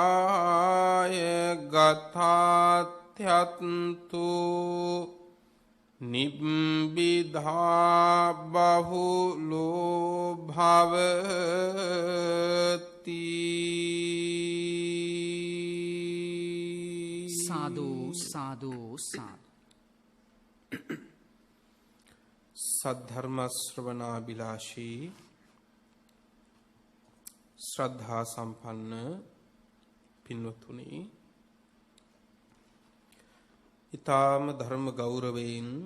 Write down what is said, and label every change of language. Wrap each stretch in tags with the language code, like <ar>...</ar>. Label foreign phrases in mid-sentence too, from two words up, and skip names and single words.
<pi>සතිකාය ගතාත්‍යත්තු නිබ්බිධා බහුලෝ භවති.</pi> <si>සාදු සාදු සාදු. සද්ධර්ම ශ්‍රවණාබිලාෂී ශ්‍රද්ධා සම්පන්න පින්වතුනි, ඊ타ම ධර්ම ගෞරවයෙන්</si>